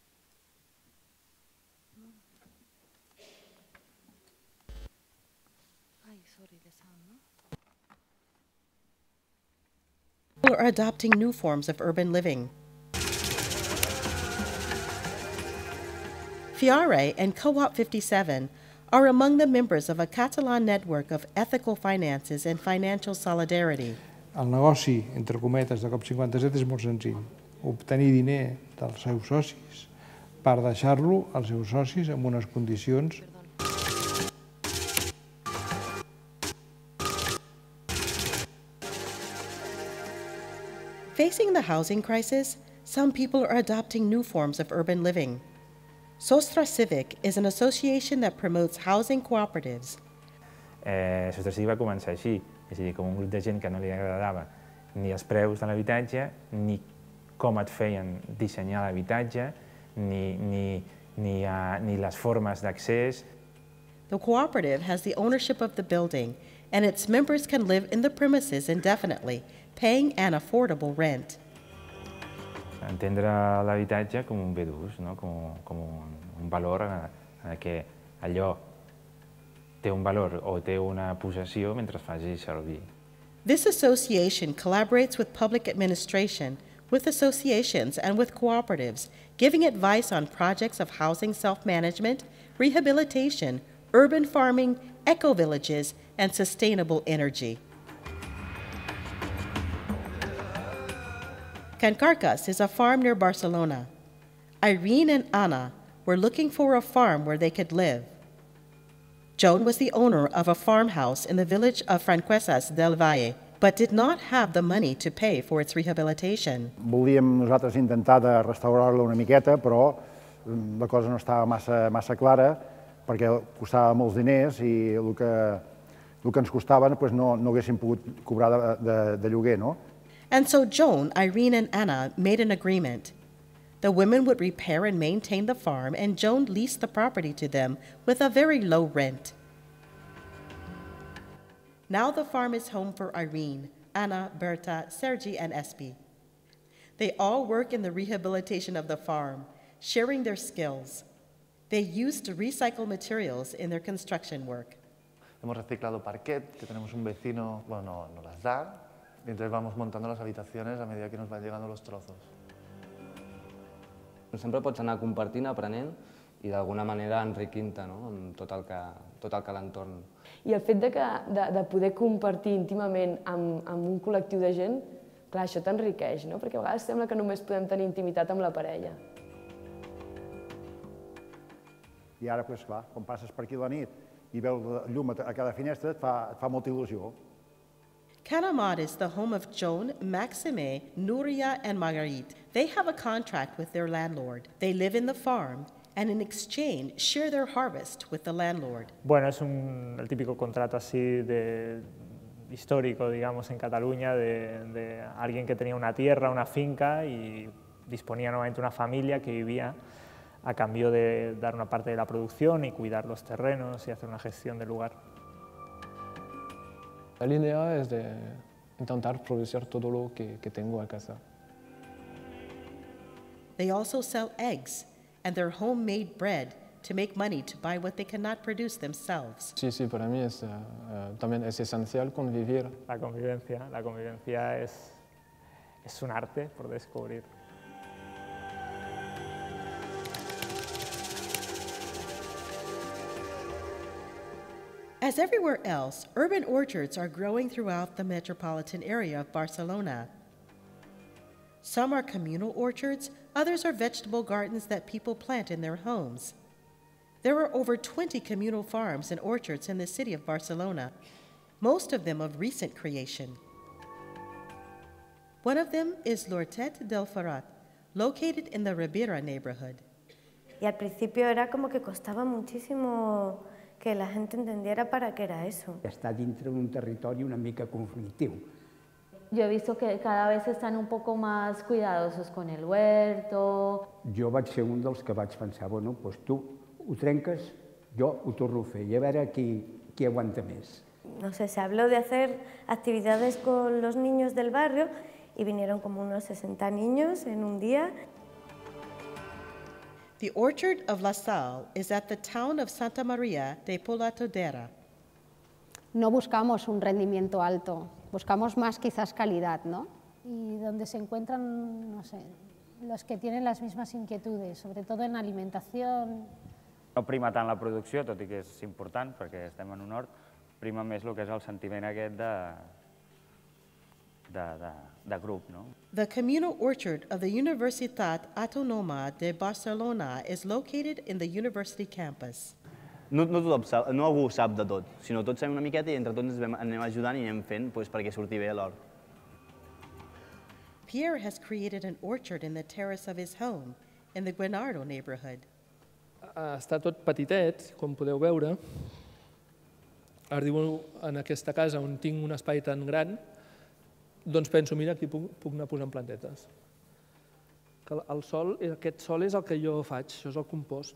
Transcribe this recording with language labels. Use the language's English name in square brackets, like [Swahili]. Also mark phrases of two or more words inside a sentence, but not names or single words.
[English] People are adopting new forms of urban living. Fiare and Co-op 57 are among the members of a Catalan network of ethical finances and financial solidarity. [Catalan] El negoci, entre cometes, de COP57 és molt senzill. Obtenir diner dels seus socis per deixar-lo als seus socis en unes condicions. [English] Facing the housing crisis, some people are adopting new forms of urban living. Sospecific is an association that promotes housing cooperatives. [Catalan] Sospecific va començar així, és a dir, com un grup de gent que no li agradava ni els preus de l'habitatge, ni com et feien dissenyar l'habitatge, ni les formes d'accés. [English] The cooperative has the ownership of the building, and its members can live in the premises indefinitely, paying an affordable rent. [Catalan] Entendre l'habitatge com un bé d'ús, no? com un valor que allò té un valor o té una possessió mentre es faci servir. [English] This association collaborates with public administration, with associations, and with cooperatives, giving advice on projects of housing self-management, rehabilitation, urban farming, eco-villages, and sustainable energy. Can Carcas is a farm near Barcelona. Irene and Anna were looking for a farm where they could live. Joan was the owner of a farmhouse in the village of Franquesas del Valle, but did not have the money to pay for its rehabilitation. [Catalan] Volíem nosaltres intentar de restaurar-la una miqueta, però la cosa no estava massa clara perquè costava molts diners i el que ens costava no haguéssim pogut cobrar de lloguer, no? [English] And so Joan, Irene, and Anna made an agreement. The women would repair and maintain the farm, and Joan leased the property to them with a very low rent. Now the farm is home for Irene, Anna, Berta, Sergi, and Espi. They all work in the rehabilitation of the farm, sharing their skills. They used to recycle materials in their construction work. [Spanish] Hemos reciclado parquet, que tenemos un vecino, bueno, nos las da, y entonces vamos montando las habitaciones a medida que nos van llegando los trozos. [Catalan] Sempre pots anar compartint, aprenent i d'alguna manera enriquint-te amb tot el que l'entorn. I el fet de poder compartir íntimament amb un col·lectiu de gent, clar, això t'enriqueix, no? Perquè a vegades sembla que només podem tenir intimitat amb la parella. I ara, clar, quan passes per aquí la nit i veus la llum a cada finestra, et fa molta il·lusió. [English] Canamad is the home of Joan, Maxime, Nuria, and Marguerite. They have a contract with their landlord. They live in the farm and in exchange share their harvest with the landlord. [Spanish] Bueno, es el típico contrato así histórico, digamos, en Cataluña, de alguien que tenía una tierra, una finca y disponía nuevamente una familia que vivía a cambio de dar una parte de la producción y cuidar los terrenos y hacer una gestión del lugar. La idea es de intentar producir todo lo que tengo a casa. They also sell eggs and their homemade bread to make money to buy what they cannot produce themselves. Sí, para mí también es esencial convivir. La convivencia es un arte por descubrir. [English] As everywhere else, urban orchards are growing throughout the metropolitan area of Barcelona. Some are communal orchards, others are vegetable gardens that people plant in their homes. There are over 20 communal farms and orchards in the city of Barcelona, most of them of recent creation. One of them is l'Hortet del Ferrat, located in the Ribera neighborhood. [Spanish] Y al principio era como que costaba muchísimo que la gente entendiera para qué era eso. [Catalan] Està dintre d'un territori una mica conflictiu. [Spanish] Yo he visto que cada vez están un poco más cuidadosos con el huerto. [Catalan] Jo vaig ser un dels que vaig pensar, bueno, doncs tu ho trenques, jo ho torno a fer, i a veure qui aguanta més. [Spanish] No sé, se habló de hacer actividades con los niños del barrio y vinieron como unos 60 niños en un día. [English] The orchard of La Salle is at the town of Santa Maria de Polatodera. [Spanish] No buscamos un rendimiento alto, buscamos más quizás calidad, ¿no? Y donde se encuentran, no sé, los que tienen las mismas inquietudes, sobre todo en alimentación. [Catalan] No prima tant la producció, tot i que és important perquè estem en un hort, prima més el que és el sentiment aquest de grup, no? [English] The communal orchard of the Universitat Autònoma de Barcelona is located in the university campus. [Catalan] No tothom sap, no algú sap de tot, sinó tots sabem una miqueta i entre tots ens anem ajudant i anem fent perquè surti bé l'hort. [English] Pierre has created an orchard in the terrace of his home in the Guenardo neighborhood. [Catalan] Està tot petitet, com podeu veure. Arribo en aquesta casa on tinc un espai tan gran, doncs penso, mira, aquí puc anar posant plantetes. Aquest sol és el que jo faig, això és el compost.